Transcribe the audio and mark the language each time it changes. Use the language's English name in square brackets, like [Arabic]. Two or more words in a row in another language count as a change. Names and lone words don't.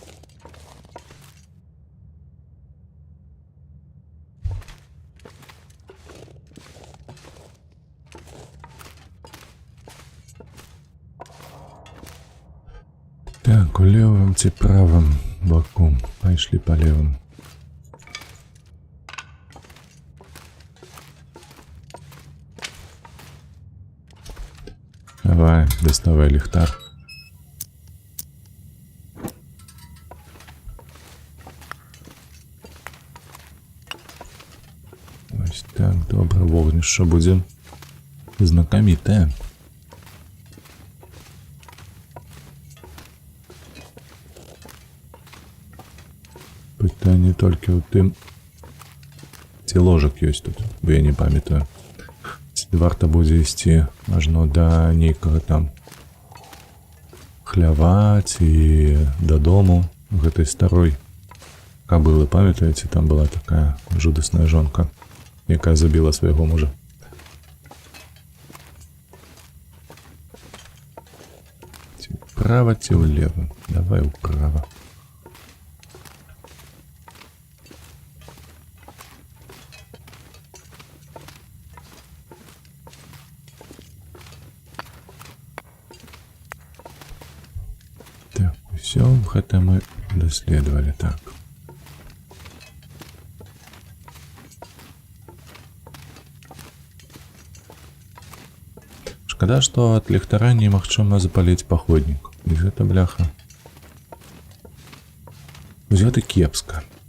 [Belarusian] Так, у левым ці правым боку. Пайшлі па левым. Давай, доставай ліхтар. [Ukrainian] Ось так, добре, [Belarusian] вогнішча будзе знакамітае. Пытанне толькі ў тым, ці ложак ёсць тут, бо я не памятаю. Ці варта будзе ісці ажно да нейкага там хлява ці дадому гэтай старой кабылы. Памятаеце, там была такая жудасная жонка, якая забіла свайго мужа. [Ukrainian] Вправо ці влево? Давай вправо. Так, все, [Belarusian] гэта мы даследовали. Так. Шкада, што ад ліхтара немагчыма запаліць паходнік. І гэта, бляха, гэта кепска.